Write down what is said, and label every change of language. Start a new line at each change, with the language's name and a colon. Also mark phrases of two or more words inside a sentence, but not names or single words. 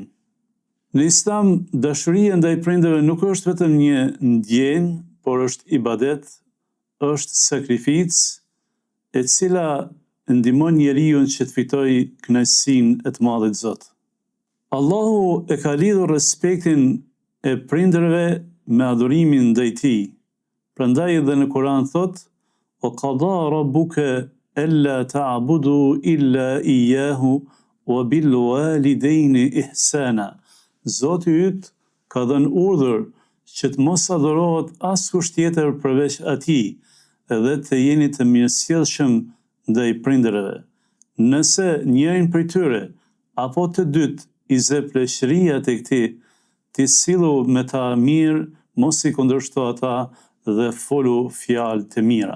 Albanian: Në Islam, dashuria ndaj prindërve nuk është vetëm një ndjenjë, por është ibadet, është sakrificë, e cila ndihmon njeriun që të fitojë kënaqësinë e të madhit Zot. Allahu e ka lidhur respektin e prindërve me adhurimin ndaj tij. Prandaj edhe në Kur'an thot:
Arabic: "وقضى ربك ألا تعبدوا إلا إياه وبالوالدين إحسانا."
Albanian: Zoti yt ka dhënë urdhër që të mos adhurohet askush tjetër përveç atij, edhe të jeni të mirësjellshëm ndaj prindërve. Nëse njërin prej tyre apo të dytë i zë pleshëria tek ti, ti sillu me ta mirë, mos i kundërshto ata dhe folu fjalë të mira.